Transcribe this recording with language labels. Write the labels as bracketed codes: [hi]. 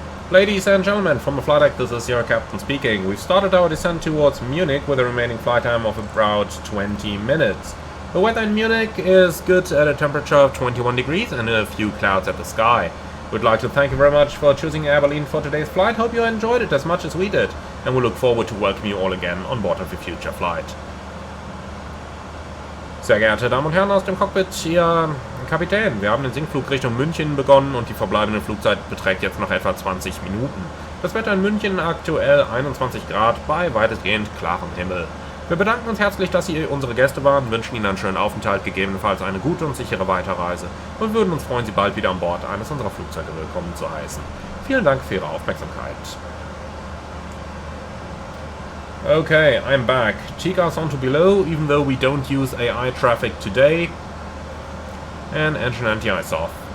[en] Ladies and gentlemen, from the flight deck, this is your captain speaking. We've started our descent towards Munich with a remaining flight time of about 20 minutes. The weather in Munich is good at a temperature of 21 degrees and a few clouds at the sky. We'd like to thank you very much for choosing Air Berlin for today's flight. Hope you enjoyed it as much as we did, and we look forward to welcoming you all again on board of a future flight. [de] Sehr geehrte Damen und Herren aus dem Cockpit, hier Kapitän. Wir haben den Sinkflug Richtung München begonnen und die verbleibende Flugzeit beträgt jetzt noch etwa 20 Minuten. Das Wetter in München aktuell 21 Grad bei weitestgehend klarem Himmel. Wir bedanken uns herzlich, dass Sie unsere Gäste waren, wünschen Ihnen einen schönen Aufenthalt, gegebenenfalls eine gute und sichere Weiterreise und würden uns freuen, Sie bald wieder an Bord eines unserer Flugzeuge willkommen zu heißen. Vielen Dank für Ihre Aufmerksamkeit. [en] Okay, I'm back. TCAS on to below, even though we don't use AI traffic today. And engine anti-ice off.